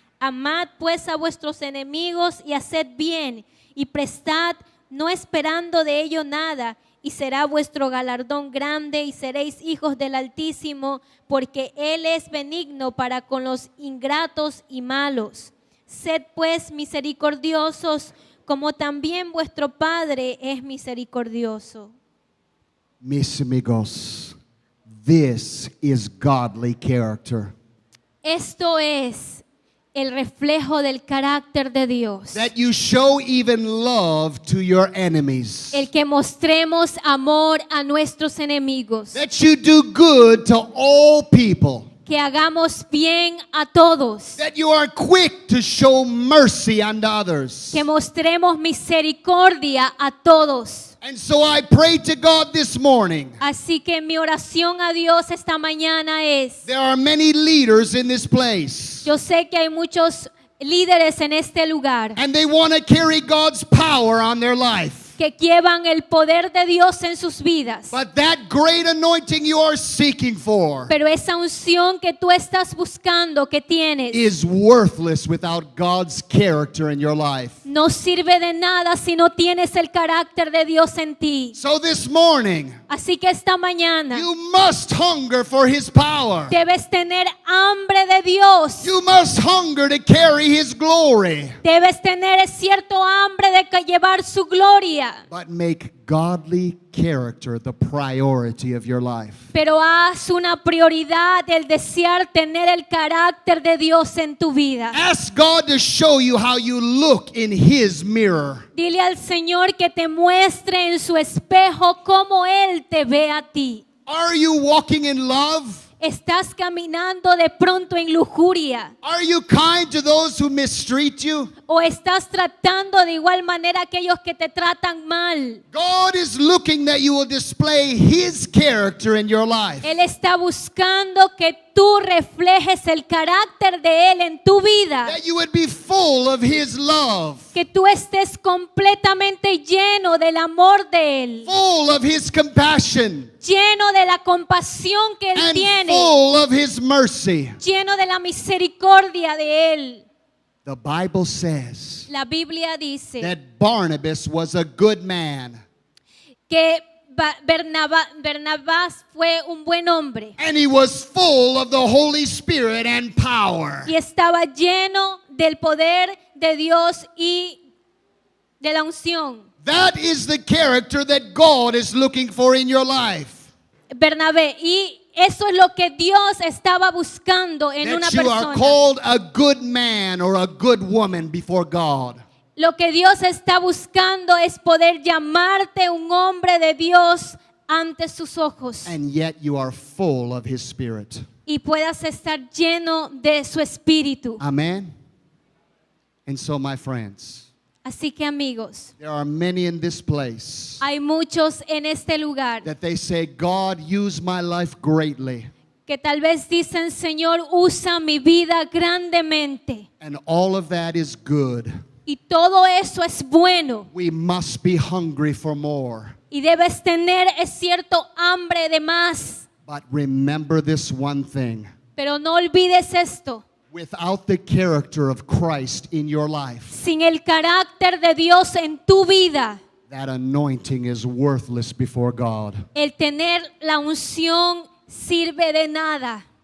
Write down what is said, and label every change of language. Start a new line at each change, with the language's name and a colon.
Spanish: Amad pues a vuestros enemigos y haced bien, y prestad, no esperando de ello nada, y será vuestro galardón grande, y seréis hijos del Altísimo, porque Él es benigno para con los ingratos y malos. Sed pues misericordiosos, como también vuestro Padre es misericordioso. Mis amigos,
English: this is godly character.
Spanish: Esto es el reflejo del carácter de Dios.
English: That you show even love to your enemies.
Spanish: El que mostremos amor a nuestros enemigos.
English: That you do good to all people.
Spanish: Que hagamos bien a todos.
English: That you are quick to show mercy unto others.
Spanish: Que mostremos misericordia a todos.
English: And so I pray to God this morning.
Spanish: Así que mi oración a Dios esta mañana es:
English: There are many leaders in this place.
Spanish: yo sé que hay muchos líderes en este lugar
English: And they want to carry God's power on their life.
Spanish: que llevan el poder de Dios en sus vidas.
English: But that great anointing you are seeking for
Spanish: Pero esa unción que tú estás buscando, que tienes,
English: is worthless without God's character in your life.
Spanish: no sirve de nada si no tienes el carácter de Dios en ti.
English: So this morning,
Spanish: Así que esta mañana
English: you must hunger for His power.
Spanish: debes tener hambre de Dios.
English: You must hunger to carry His glory.
Spanish: Debes tener cierto hambre de llevar su gloria.
English: But make godly character the priority of your life.
Spanish: Pero haz una prioridad el desear tener el carácter de Dios en tu vida.
English: Ask God to show you how you look in His mirror.
Spanish: Dile al Señor que te muestre en su espejo cómo Él te ve a ti.
English: Are you walking in love?
Spanish: ¿Estás caminando de pronto en lujuria?
English: Are you kind to those who mistreat you?
Spanish: ¿O estás tratando de igual manera a aquellos que te tratan mal?
English: God is looking that you will display His character in your life.
Spanish: Él está buscando que tú reflejes el carácter de Él en tu vida.
English: That you would be full of His love.
Spanish: Que tú estés completamente lleno del amor de Él.
English: Full of His compassion.
Spanish: Lleno de la compasión que Él
English: And
Spanish: tiene.
English: full of His mercy.
Spanish: Lleno de la misericordia de Él.
English: The Bible says
Spanish: La Biblia dice
English: that Barnabas was a good man.
Spanish: que Barnabás fue un buen hombre
English: And he was full of the Holy Spirit and power.
Spanish: y estaba lleno del poder de Dios y de la unción.
English: That is the character that God is looking for in your life.
Spanish: Bernabé, y eso es lo que Dios estaba buscando en una
English: That you are
Spanish: persona.
English: called a good man or a good woman before God.
Spanish: Lo que Dios está buscando es poder llamarte un hombre de Dios ante sus ojos
English: And yet you are full of His Spirit.
Spanish: y puedas estar lleno de su espíritu.
English: Amen. And so, my friends,
Spanish: Así que amigos,
English: there are many in this place
Spanish: hay muchos en este lugar
English: that they say, God, use my life greatly.
Spanish: que tal vez dicen: Señor, usa mi vida grandemente.
English: And all of that is good.
Spanish: Y todo eso es bueno.
English: We must be hungry for more.
Spanish: Y debes tener cierto hambre de más.
English: But remember this one thing.
Spanish: Pero no olvides esto.
English: Without the character of Christ in your life,
Spanish: Sin el carácter de Dios en tu vida,
English: that anointing is worthless before God.
Spanish: el tener la unción sirve de nada.